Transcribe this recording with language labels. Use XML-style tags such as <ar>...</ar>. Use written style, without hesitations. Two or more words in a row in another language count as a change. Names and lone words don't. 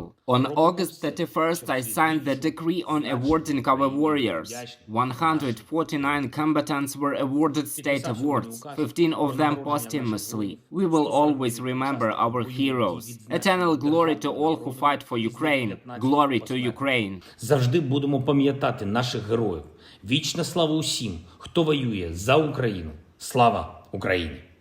<en>On August 31st, I signed the decree on awarding our warriors. 149 combatants were awarded state awards, 15 of them posthumously. We will always remember our heroes. Eternal glory to all who fight for Ukraine. Glory to Ukraine.</en> <uk>Завжди будемо пам'ятати наших героїв. Вічна слава усім, хто воює за Україну. Слава Україні!</uk>